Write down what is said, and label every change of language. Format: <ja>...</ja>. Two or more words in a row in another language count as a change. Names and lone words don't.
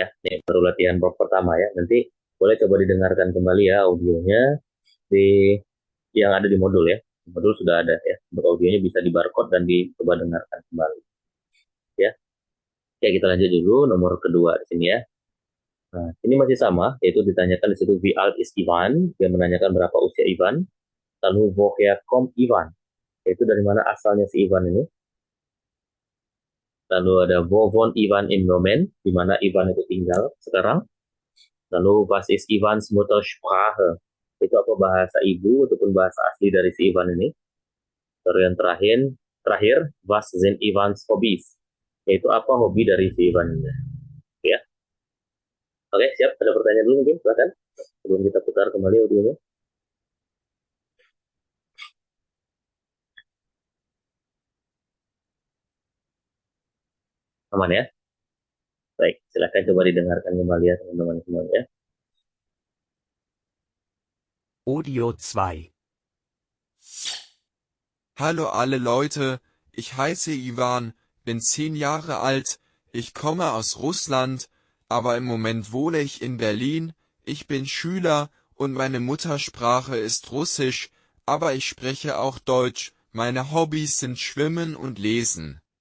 <id>Ini baru latihan pertama ya. Nanti boleh coba didengarkan kembali ya audionya di yang ada di modul ya. Di modul sudah ada ya. Untuk audionya bisa di barcode dan dicoba dengarkan kembali. Ya. Oke, kita lanjut dulu nomor kedua di sini ya. Nah, ini masih sama, yaitu ditanyakan di situ</id> <de>wie alt ist Ivan,</de> <id>dia menanyakan berapa usia Ivan. Lalu</id> <de>woher kommt Ivan,</de> <id>yaitu dari mana asalnya si Ivan ini. Lalu ada</id> <de>wo wohnt Ivan im Moment,</de> <id>di mana Ivan itu tinggal sekarang.</id> <de>Lalu was ist Ivans Muttersprache,</de> <id>itu apa bahasa ibu ataupun bahasa asli dari si Ivan ini.</id> <de>Lalu yang terakhir was sind Ivans Hobbys,</de> <id>yaitu apa hobi dari si Ivan ini. Ya. Oke, siap. Ada pertanyaan dulu mungkin, silakan. Sebelum kita putar kembali audionya. Aman ya? Baik, silakan coba didengarkan kembali ya teman-teman semuanya. Audio 2.</id> <de>Hallo alle Leute, ich heiße Ivan, bin 10 Jahre alt, ich komme aus Russland, aber im Moment wohne ich in Berlin, ich bin Schüler und meine Muttersprache ist Russisch, aber ich spreche auch Deutsch, meine Hobbys sind Schwimmen und Lesen.</de>